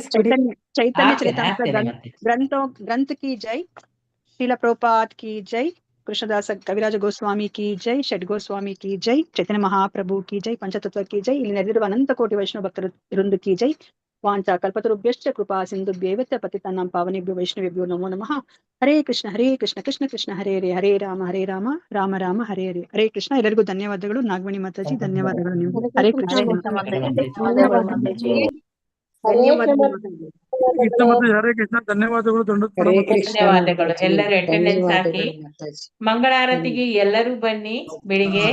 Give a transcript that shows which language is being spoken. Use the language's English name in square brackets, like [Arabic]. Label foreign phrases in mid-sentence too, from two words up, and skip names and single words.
[Hindi] चैतन्य चरितामृत ग्रंथ की जय, श्रील प्रभुपाद की जय, कृष्णदास कविराज गोस्वामी की जय, षड् गोस्वामी की जय, चैतन्य महाप्रभु की जय, पंचतत्त्व की जय, [Kannada] ಇಲ್ಲಿ ನೆರೆದಿರುವ ಅನಂತ ಕೋಟಿ ವೈಷ್ಣವ ಭಕ್ತರ ವೃಂದ [Hindi] की जय. [Sanskrit] ವಾಂಚಾ ಕಲ್ಪತರುಭ್ಯಶ್ಚ ಕೃಪಾ ಸಿಂಧುಭ್ಯೇವ ಚ ಪತಿತಾನಾಂ ಪಾವನೇಭ್ಯೋ ವೈಷ್ಣವೇಭ್ಯೋ ನಮೋ ನಮಃ. ಹರೇ ಕೃಷ್ಣ ಕೃಷ್ಣ ಕೃಷ್ಣ ಹರೇ ಹರೇ, ಹರೇ ರಾಮ ರಾಮ ರಾಮ ಹರೇ ಹರೇ. ಹರೇ ಕೃಷ್ಣ. [Kannada] ಎಲ್ಲರಿಗೂ ಧನ್ಯವಾದಗಳು. ನಾಗಮಣಿ ಮಾತಾಜಿ ಧನ್ಯವಾದಗಳು ನಿಮ್ಗೆ. [Sanskrit] ಹರೇ ಕೃಷ್ಣ. ಹರೇ ಕೃಷ್ಣ. ಧನ್ಯವಾದಗಳು. [Kannada] ಧನ್ಯವಾದಗಳು. ಎಲ್ಲರೂ ಅಟೆಂಡೆನ್ಸ್ ಹಾಕಿ ಮಂಗಳಾರತಿಗೆ ಎಲ್ಲರೂ ಬನ್ನಿ ಬೆಳಿಗ್ಗೆ.